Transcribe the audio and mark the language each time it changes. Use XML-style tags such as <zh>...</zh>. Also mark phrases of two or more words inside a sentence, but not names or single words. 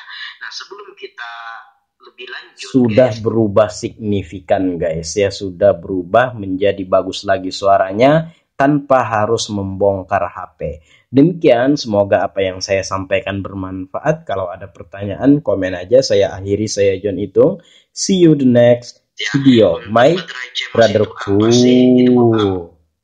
<id>Nah, sebelum kita lebih lanjut sudah berubah signifikan guys ya, sudah berubah menjadi bagus lagi suaranya tanpa harus membongkar HP. Demikian, semoga apa yang saya sampaikan bermanfaat. Kalau ada pertanyaan, komen aja. Saya akhiri, saya John Itung.</id> <en>See you the next video. My brotherku.</en>